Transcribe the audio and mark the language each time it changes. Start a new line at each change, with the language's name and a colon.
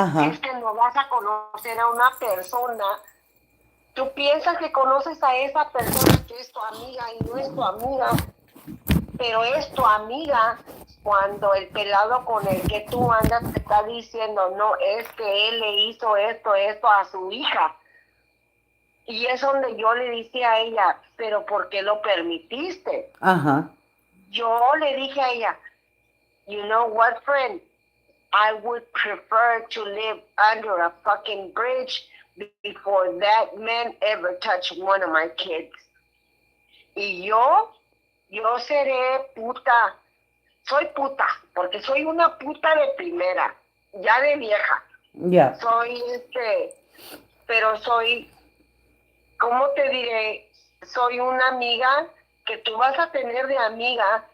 Spanish: Es que no vas a conocer a una persona. Tú piensas que conoces a esa persona que es tu amiga y no es tu amiga, pero es tu amiga cuando el pelado con el que tú andas te está diciendo, no, es que él le hizo esto a su hija. Y es donde yo le dije a ella, pero ¿por qué lo permitiste? Ajá. Yo le dije a ella,
English: you know what, friend? I would prefer to live under a fucking bridge before that man ever touched one of my kids.
Spanish: Y yo seré puta. Soy puta, porque soy una puta de primera, ya de vieja.
English: Yeah.
Spanish: Soy pero soy, ¿cómo te diré? Soy una amiga que tú vas a tener de amiga.